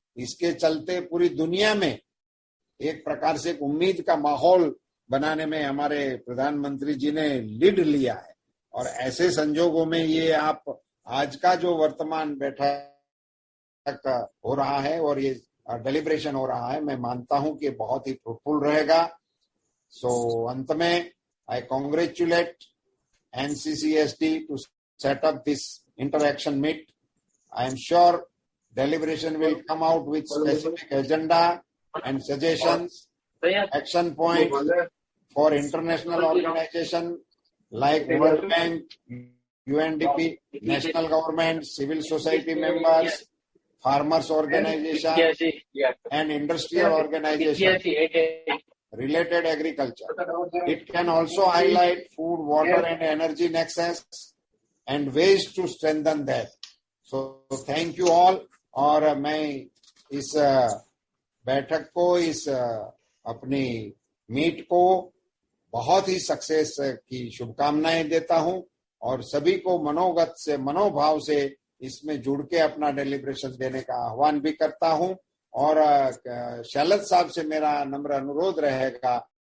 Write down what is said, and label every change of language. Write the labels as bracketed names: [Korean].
[Hindi] इसके चलते पूरी दुनिया में एक प्रकार से उम्मीद का माहौल बनाने में हमारे प्रधानमंत्री जी ने लीड लिया है। और ऐसे संजोगों में ये आप आज का जो वर्तमान बैठक हो रहा है और ये डेलिब्रेशन हो रहा है, मैं मानता हूं कि बहुत ही फ्रूटफुल रहेगा। सो अंत में [English] I congratulate NCCSD to set up this interaction meet. I am sure deliberation will come out with specific agenda and suggestions, action points for international organization like World Bank, UNDP, national government, civil society members, farmers organization, and industrial organization related agriculture. It can also highlight food, water and energy nexus and ways to strengthen that. So thank you all. [Hindi] और मैं इस बैठक को, इस अपनी meet को बहुत ही success की शुभकामनाएं देता हूं और सभी को मनोगत से, मनोभाव से इसमें जुड़ के अपना डेलिब्रेशन देने का आह्वान भी करता हूं। और शैलत साहब से मेरा नम्र अनुरोध रहेगा